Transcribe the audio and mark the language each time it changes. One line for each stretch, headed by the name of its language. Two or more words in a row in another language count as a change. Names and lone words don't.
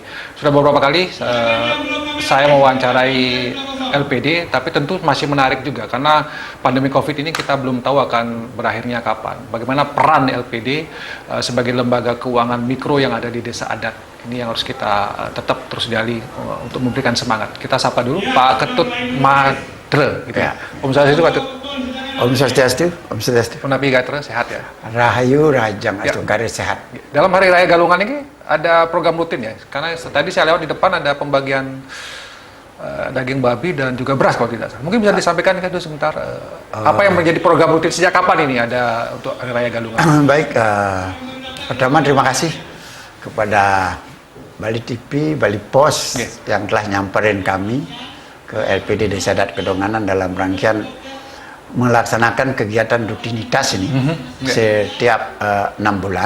Indonesian: Sudah beberapa kali saya mewawancarai LPD, tapi tentu masih menarik juga karena pandemi COVID ini kita belum tahu akan berakhirnya kapan. Bagaimana peran LPD sebagai lembaga keuangan mikro yang ada di desa adat. Ini yang harus kita tetap terus gali untuk memberikan semangat. Kita sapa dulu Pak Ketut Madre, gitu ya.
Sanskrit: ॐ स्वस्त्यस्तु Ketut. ॐ स्वस्त्यस्तु, ॐ स्वस्त्यस्तु.
Balinese: Punapi Gatra sehat ya. Rahayu Rajang Astungkare sehat.
Indonesian: Dalam Hari Raya Galungan ini ada program rutin ya. Karena tadi saya lewat di depan ada pembagian daging babi dan juga beras kalau tidak salah. Mungkin bisa disampaikan itu sebentar apa yang menjadi program rutin sejak kapan ini ada untuk Hari Raya Galungan? Baik, pertama terima kasih kepada Bali TV, Bali Pos yang telah nyamperin kami ke LPD Desa Adat Kedonganan dalam rangkaian melaksanakan kegiatan rutinitas ini setiap 6 bulan.